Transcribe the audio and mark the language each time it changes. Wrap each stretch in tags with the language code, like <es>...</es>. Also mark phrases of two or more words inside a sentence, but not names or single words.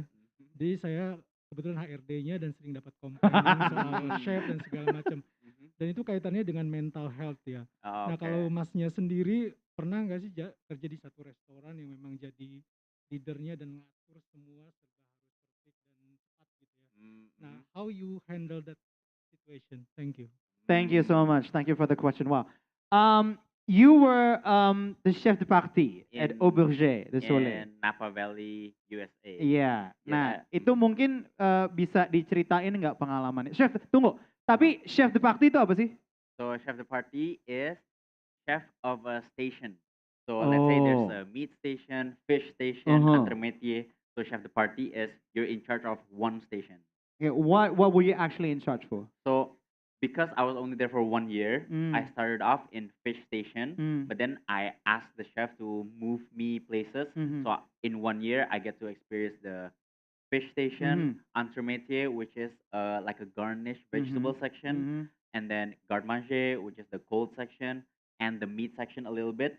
<id>Jadi saya kebetulan HRD-nya dan sering dapat komplain soal chef dan segala macam. Dan itu kaitannya dengan</id> <en>mental health</en> <id>ya. Oh, Nah oke. kalau masnya sendiri pernah nggak sih kerja di satu restoran yang memang jadi leadernya dan ngatur semua serba harus perfect dan tepat gitu ya.</id> <en>Nah how you handle that situation? Thank you. Thank you so much. Thank you for the question. Wow. You were the</en> <fr>chef de partie</fr> <en>at In- Auberge de Soleil. in Napa Valley, USA.</en> <id>Iya. Nah,</id> <en>Yeah.</en> <id>itu mungkin bisa diceritain nggak pengalamannya? Chef, tunggu. Tapi</id> <fr>chef de partie</fr> <id>itu apa sih?</id> <en>So</en> <fr>chef de partie</fr> <en>is chef of a station. So let's say there's Oh. a meat station, fish station, Uh-huh. entremetier. So</en> <fr>chef de partie</fr> <en>is you're in charge of one station. Okay, what were you actually in charge for? So because I was only there for 1 year, I started off in fish station, but then I asked the chef to move me places. Mhm. So in 1 year, I get to experience the fish station, entremetier, which is like a garnished vegetable section, and then garde-manger, which is the cold section, and the meat section a little bit.</en>